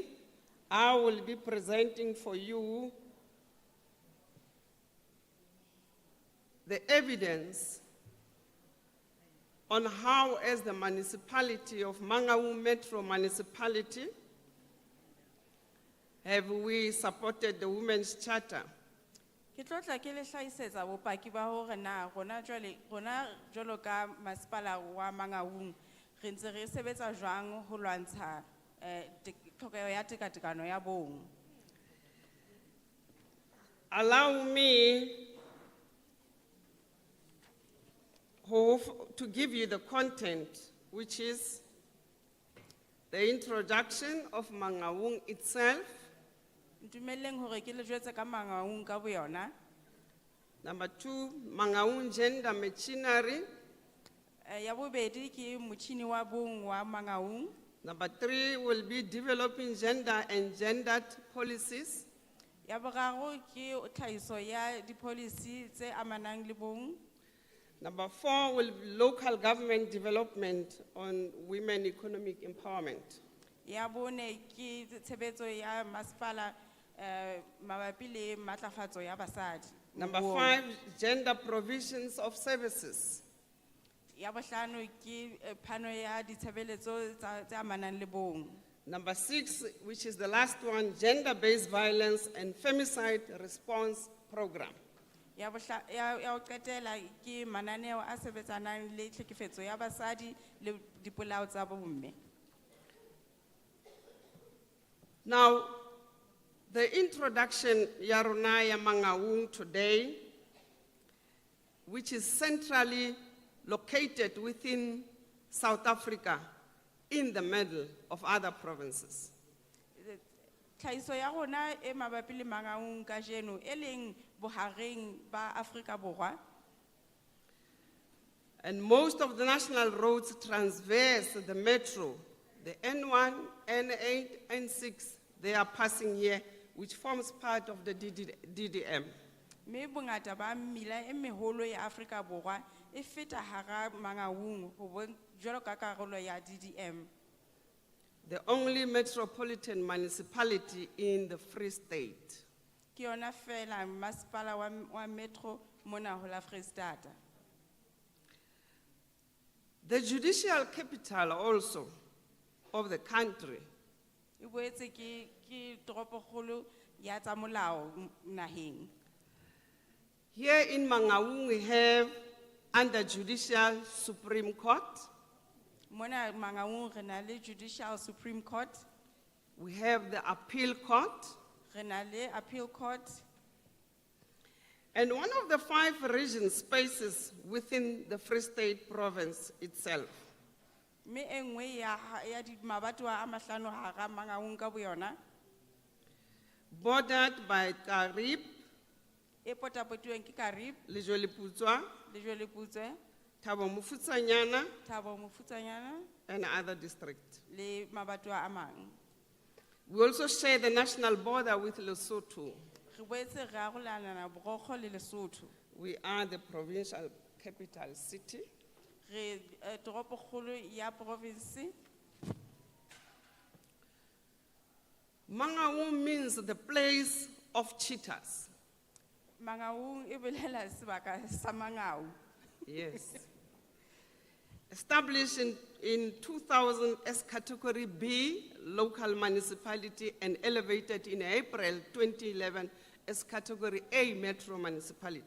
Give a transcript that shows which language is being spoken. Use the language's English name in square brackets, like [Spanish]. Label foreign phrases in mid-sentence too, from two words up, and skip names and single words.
[English] I will be presenting for you the evidence on how, as the municipality of Mangaung Metro Municipality, have we supported the Women's Charter. [Southern Sotho] Ke tlo tla ke le hlahisetsa bopaki ba hore na rona jwalo ka masepala wa Mangaung re ntse re sebetsa jwang ho lwantsha tlhokeho ya tekatekano ya bong. [English] Allow me to give you the content, which is the introduction of Mangaung itself. [Southern Sotho] Ntumeleng hore ke le jwetse ka Mangaung ka boyona. [English] Number 2, Mangaung Gender Machinery. [Southern Sotho] Ya bobedi ke motjhini wa bong wa Mangaung. [English] Number 3 will be developing gender and gendered policies. [Southern Sotho] Ya boraro ke tlhahiso ya di-policy tse amanang le bong. [English] Number 4 will be local government development on women economic empowerment. [Southern Sotho] Ya bone ke tshebetso ya masepala mabapi le matlafatso ya basadi. [English] Number 5, gender provisions of services. [Southern Sotho] Ya bohlano ke phano ya ditshebeletso tse amanang le bong. [English] Number 6, which is the last one, gender-based violence and femicide response program. [Southern Sotho] Ya ho qetela ke mananeo a sebetsanang le tlhekefetso ya basadi le dipolao tsa bomme. [English] Now, the introduction [Southern Sotho] ya rona ya [English] Mangaung today, which is centrally located within South Africa, in the middle of other provinces. [Southern Sotho] Tlhahiso ya rona e mabapi le Mangaung kajeno e leng bohareng ba Afrika Borwa. [English] And most of the national roads transverse the metro, the N1, N8, N6, they are passing here, which forms part of the DDM. [Southern Sotho] Me bongata ba mmila e meholo ya Afrika Borwa e feta hara Mangaung ho bon jwalo ka karolo ya DDM. [English] the only metropolitan municipality in the Free State. [Southern Sotho] Ke yona fela masipala wa metro mona ho la Freistata. [English] The judicial capital also of the country [Southern Sotho] E boetse ke toropokgolo ya tsa molao naheng. [English] Here in Mangaung, we have under judicial Supreme Court, [Southern Sotho] Mona Mangaung re na le Judicial Supreme Court, [English] we have the Appeal Court, [Southern Sotho] re na le Appeal Court, [English] and one of the 5 region spaces within the Free State province itself. [Southern Sotho] me e nngwe ya di mabatowa a mahlano hara Mangaung ka boyona [English] Bordered by Karib, [Southern Sotho] e potapotiweng ke Karib, [English] Lejoliputswa, [Southern Sotho] le Jweleputswe, [English] Thabo Mofutsanyana, [Southern Sotho] Thabo Mofutsanyana [English] and other districts. [Southern Sotho] le mabatowa a mang. [English] We also share the national border with Lesotho. [Southern Sotho] Re boetse re arolana borokgo le Lesotho. [English] We are the provincial capital city. [Southern Sotho] Re toropokgolo ya province. [English] Mangaung means the place of cheetahs. [Southern Sotho] Mangaung e bolela sebaka sa Mangau. [English] Yes. Established in 2000 as Category B, local municipality, and elevated in April 2011 as Category A, metro municipality.